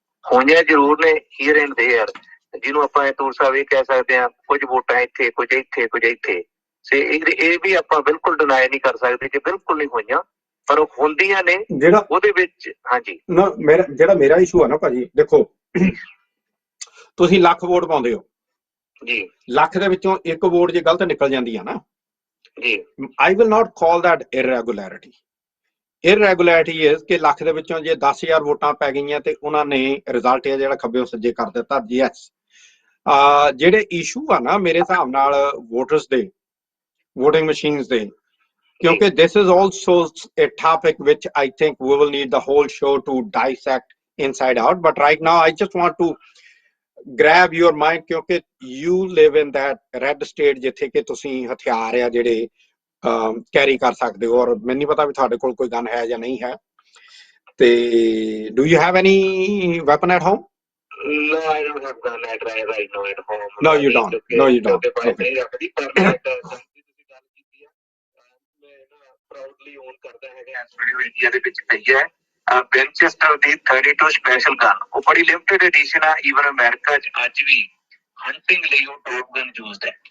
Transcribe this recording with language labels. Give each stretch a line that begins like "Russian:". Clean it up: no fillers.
Punjabi: ਹੋਈਆਂ ਜ਼ਰੂਰ ਨੇ ਹੀਅਰ ਐਂਡ ਦੇਅਰ, ਜਿਹਨੂੰ ਆਪਾਂ ਤੂਰ ਸਾਹਿਬ ਇਹ ਕਹਿ ਸਕਦੇ ਹਾਂ, ਕੁਝ ਵੋਟਾਂ ਇੱਥੇ, ਕੁਝ ਇੱਥੇ, ਕੁਝ ਇੱਥੇ। ਇਹ ਵੀ ਆਪਾਂ ਬਿਲਕੁਲ ਡਿਨਾਈ ਨਹੀਂ ਕਰ ਸਕਦੇ ਕਿ ਬਿਲਕੁਲ ਨਹੀਂ ਹੋਈਆਂ, ਪਰ ਉਹ ਹੁੰਦੀਆਂ ਨੇ ਜਿਹੜਾ ਉਹਦੇ ਵਿੱਚ। ਹਾਂਜੀ ਨਾ ਮੇਰਾ ਇਸ਼ੂ ਆ ਨਾ ਭਾਜੀ, ਦੇਖੋ ਤੁਸੀਂ ਲੱਖ ਵੋਟ ਪਾਉਂਦੇ ਹੋ ਜੀ ਲੱਖ ਦੇ ਵਿੱਚੋਂ ਇੱਕ ਵੋਟ ਜੇ ਗਲਤ ਨਿਕਲ ਜਾਂਦੀ ਆ ਨਾ, ਜੀ
English: I will not call that irregularity. Irregularity is
Punjabi: ਕਿ ਲੱਖ ਦੇ ਵਿੱਚੋਂ ਜੇ 10,000 ਵੋਟਾਂ ਪੈ ਗਈਆਂ ਤੇ ਉਹਨਾਂ ਨੇ ਰਿਜ਼ਲਟ ਹੈ ਜਿਹੜਾ ਖੱਬਿਓਂ ਸੱਜੇ ਕਰ ਦਿੱਤਾ। ਯੈਸ, ਜਿਹੜੇ ਇਸ਼ੂ ਆ ਨਾ ਮੇਰੇ ਹਿਸਾਬ ਨਾਲ ਵੋਟਰਸ ਦੇ, ਵੋਟਿੰਗ ਮਸ਼ੀਨਸ ਦੇ, ਕਿਉਂਕਿ
English: this is also a topic which I think we will need the whole show to dissect inside out, but right now I just want to grab your mind
Punjabi: ਕਿਉਂਕਿ
English: you live in that red state
Punjabi: ਜਿੱਥੇ ਕਿ ਤੁਸੀਂ ਹਥਿਆਰ ਆ ਜਿਹੜੇ carry ਕਰ ਸਕਦੇ ਹੋ, ਔਰ ਮੈਨੂੰ ਨਹੀਂ ਪਤਾ ਵੀ ਤੁਹਾਡੇ ਕੋਲ ਕੋਈ ਗਨ ਹੈ ਜਾਂ ਨਹੀਂ ਹੈ। ਤੇ
English: do you have any weapon at home? No, I don't have gun right now at home. No, you don't. No, you don't. Okay.
Punjabi: ਨਹੀਂ ਰੱਖਦੀ, ਪਰ ਮੈਂ ਤਾਂ ਤੁਸੀਂ ਗੱਲ ਕੀਤੀ ਆ, ਮੈਂ ਨਾ ਪ੍ਰਾਊਡਲੀ ਓਨ ਕਰਦਾ ਹੈਗਾ ਇਸ ਵੀਡੀਓ ਇੰਡੀਆ ਦੇ ਵਿੱਚ ਪਈ ਹੈ ਵਿੰਚੈਸਟਰ ਦੀ 32 ਸਪੈਸ਼ਲ ਗਨ। ਉਹ ਬੜੀ ਲਿਮਟਿਡ ਐਡੀਸ਼ਨ ਆ, ਈਵਨ ਅਮਰੀਕਾ 'ਚ ਅੱਜ ਵੀ ਹੰਟਿੰਗ ਲਈ ਉਹ ਟੌਪ ਗਨ ਯੂਜ਼ਡ ਹੈ।